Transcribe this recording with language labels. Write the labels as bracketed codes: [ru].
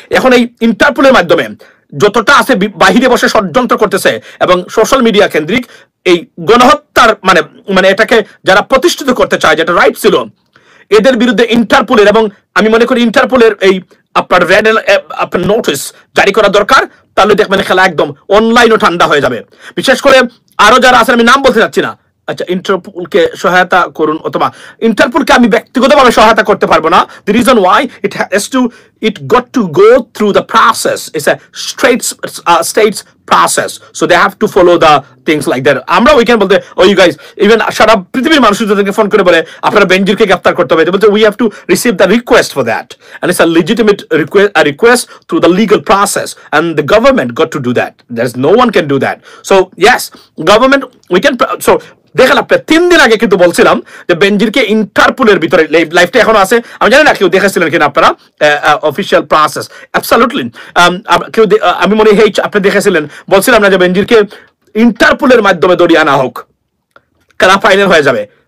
[bn] এখন এই ইন্টারপোলের মাধ্যমে যতটা আছে বাহিরে বসে ষড়যন্ত্র করতেছে এবং সোশ্যাল মিডিয়া কেন্দ্রিক এই গণহত্যার মানে এটাকে যারা প্রতিষ্ঠিত করতে চায়, যেটা রাইট ছিল, এদের বিরুদ্ধে ইন্টারপোলের, এবং আমি মনে করি ইন্টারপোলের এই আপনার রেড আপনার নোটিস জারি করা দরকার। তাহলে দেখবেন খেলা একদম অনলাইনও ঠান্ডা হয়ে যাবে। বিশেষ করে আরো যারা আছেন, আমি নাম বলতে চাচ্ছি না, আচ্ছা, ইন্টারপোলকে সহায়তা করুন, অথবা ইন্টারপোলকে আমি ব্যক্তিগতভাবে সহায়তা করতে পারবো না। [en] The reason why it got to go through the process. It's a states process, so they have to follow the things like that. [bn] আমরা উইকেন্ড বলতে, [en] oh you guys, even [bn] সারা পৃথিবীর মানুষ যাদেরকে ফোন করে বলে আপনারা বেনজিরকে গ্রেফতার করতে হবে, বলতে [en] we have to receive the request for that, and it's a legitimate request through the legal process, and the government got to do that. There's no one can do that. So yes, government, we can, so [bn] দেখেন আপনি 3 দিন আগে কিন্তু বলছিলাম যে বেনজিরকে ইন্টারপোলের ভিতরে, লাইফটা এখনো আছে, আমি জানি না কেউ দেখেছিলেন কিনা আপনারা অফিসিয়াল প্রসেস, অ্যাবসলিউটলি কেউ, আমি মনে হয় আপনি দেখেছিলেন, বলছিলাম না যে বেনজিরকে ইন্টারপোলের মাধ্যমে দড়িয়ে আনা হোক, খেলা ফাইনাল হয়ে যাবে।